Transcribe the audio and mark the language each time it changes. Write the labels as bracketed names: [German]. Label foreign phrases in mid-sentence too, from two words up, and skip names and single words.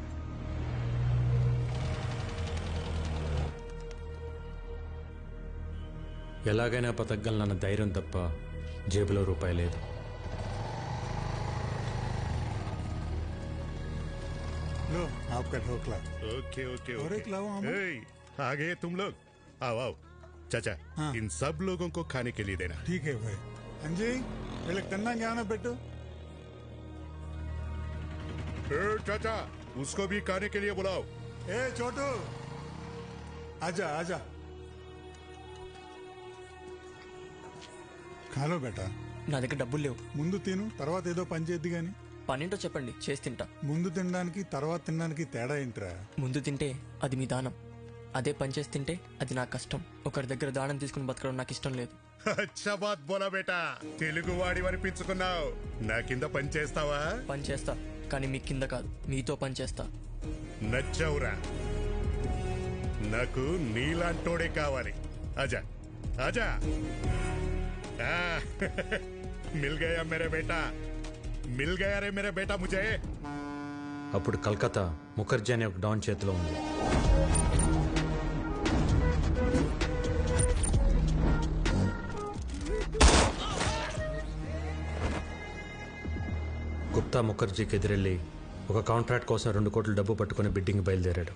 [Telugu] ఎలాగైనా బతకగలనన్న ధైర్యం తప్ప జేబులో రూపాయి లేదు. [Hindi] लो आपका ढोकला। [English] okay okay [Hindi] और एक लाओ हम। आ गए तुम लोग, आओ आओ। चाचा, हाँ। इन सब लोगों को खाने के लिए देना। ठीक है भाई। अंजी, [Telugu] వీళ్ళకి తిన్నా జ్ఞానం పెట్టు। [Hindi] चाचा, उसको भी खाने के लिए बुलाओ। ए छोटू, आजा आजा खा लो बेटा. [Telugu] నా దగ్గర డబ్బులు లేవు. ముందు తిను, తర్వాత ఏదో పని చేద్ది గాని. పనేంటో చెప్పండి, చేసి తింటా. ముందు తినడానికి తర్వాత తినడానికి తేడా ఏంట్రా? ముందు తింటే అది మీ దానం, అదే పని చేసి తింటే అది నా కష్టం. ఒకరి దగ్గర దానం తీసుకుని బతకడం నాకు ఇష్టం లేదు. [Hindi] अच्छा बात बोला बेटा, [Telugu] తెలుగు వాడి అనిపించుకున్నావు. నా కింద పని చేస్తావా? పని చేస్తా, కానీ మీ కింద కాదు, మీతో పని చేస్తా. నచ్చవురా, నాకు నీలాంటోడే కావాలి. [Hindi] आजा आजा। मिल गया मेरे बेटा, मिल गया रे मेरे बेटा मुझे. [Telugu] అప్పుడు కలకత్తా ముఖర్జీ అనే ఒక డాన్ చేతిలో ఉంది. గుప్తా ముఖర్జీకి ఎదురెళ్ళి ఒక కాంట్రాక్ట్ కోసం 2 కోట్ల డబ్బు పట్టుకుని బిడ్డింగ్ బయలుదేరాడు.